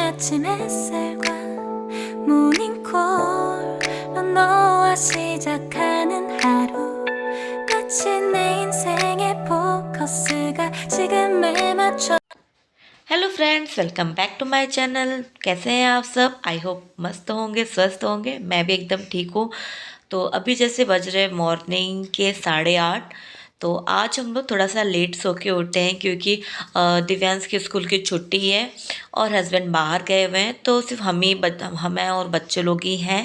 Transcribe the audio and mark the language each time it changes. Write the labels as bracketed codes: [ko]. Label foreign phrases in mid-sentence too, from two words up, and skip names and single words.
[ko] 아침 햇살과 모닝콜로 너와 시작하는 하루 마치 내 인생의 포커스가 지금에 맞춰। [en] Hello friends, welcome back to my channel. [hi] कैसे हैं आप सब? [en] I hope [hi] मस्त होंगे, स्वस्थ होंगे। मैं भी एकदम ठीक हूँ। तो अभी जैसे बज रहे मॉर्निंग के 8:30। तो आज हम लोग थोड़ा सा लेट सो के उठे हैं क्योंकि दिव्यांश की स्कूल की छुट्टी है और हस्बैंड बाहर गए हुए हैं, तो सिर्फ हमें और बच्चे लोग ही हैं।